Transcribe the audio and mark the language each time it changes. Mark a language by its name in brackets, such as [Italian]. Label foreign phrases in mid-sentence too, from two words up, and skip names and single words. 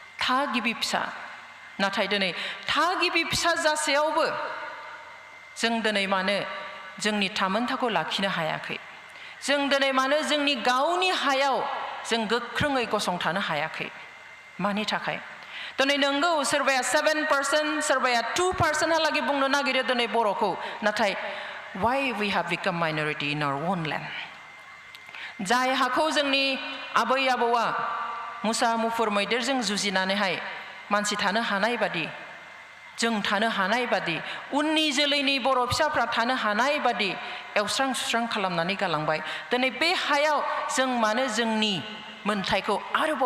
[Bodo] थागिबि फिसा नाथाय दिनै थागिबि फिसा जासेयावबो जों दिनै मानो जोंनि थामोनथाखौ लाखिनो हायाखै जों दिनै मानो जोंनि गावनि हायाव जों गोख्रोङै गसंथानो हायाखै मानि थाखाय दिनै नंगौ सोरबाया 7% सोरबाया 2% हालागै बुंनो नागिरो दिनै बर'खौ नाथाय [English] why we have become minority in our own land [Bodo] जाय हाखौ जोंनि आबै आबौआ मुसा मुफुर मैदेरजों जुजिनानैहाय मानसि थानो हानाय बादि जों थानो हानाय बादि उननि जोलैनि बर' फिसाफ्रा थानो हानाय बादि एवस्रां सुस्रां खालामनानै गालांबाय दिनै बे हायाव जों मानो जोंनि मोन्थायखौ आरोबाव